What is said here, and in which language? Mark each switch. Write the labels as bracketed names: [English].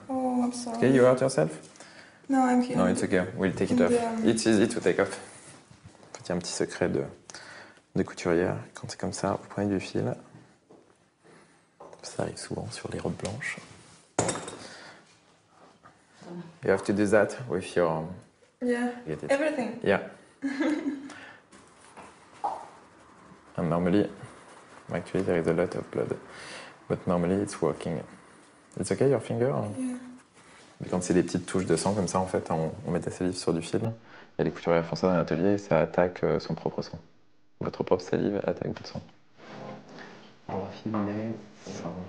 [English] Oh, I'm sorry. Okay, you hurt yourself? No, I'm here. No, it's okay. We'll take it off. It's easy to take off. [French] En fait, il y a un petit secret de couturière. Quand c'est comme ça, vous prenez du fil. Ça arrive souvent sur les robes blanches. [English] You have to do that with your... Yeah. Get it. Everything. Yeah. And normally, actually, there is a lot of blood. But normally, it's working. It's okay, your finger? Yeah. [French] Mais quand c'est des petites touches de sang comme ça, en fait, on met ta salive sur du fil. Et les couturières font ça dans l'atelier et ça attaque son propre sang. Votre propre salive attaque votre sang. On va filer ça.